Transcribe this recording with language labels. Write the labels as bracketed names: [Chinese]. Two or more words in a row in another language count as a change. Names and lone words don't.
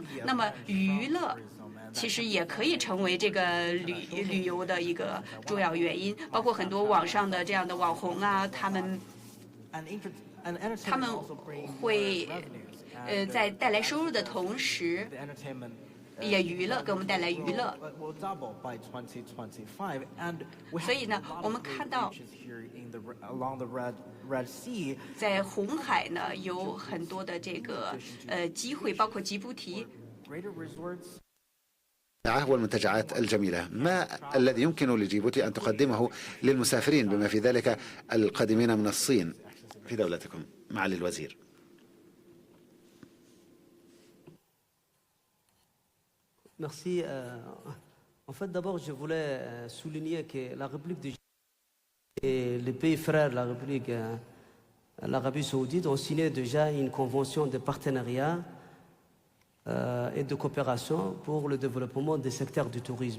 [Chinese] 那么娱乐其实也可以成为这个旅游的一个重要原因，包括很多网上的这样的网红啊，他们会在带来收入的同时，也娱乐，给我们带来娱乐。所以呢，我们看到在红海呢有很多的这个机会，包括吉布提。 [Arabic] والمنتجعات الجميلة. ما الذي يمكن لجيبوتي أن تقدمه للمسافرين بما في ذلك القادمين من الصين في دولتكم؟ معالي الوزير. [French] Merci. En fait, d'abord, je voulais souligner que la République de et les pays frères de la République, l'Arabie saoudite, ont signé déjà une convention de partenariat et de coopération pour le développement des secteurs du tourisme.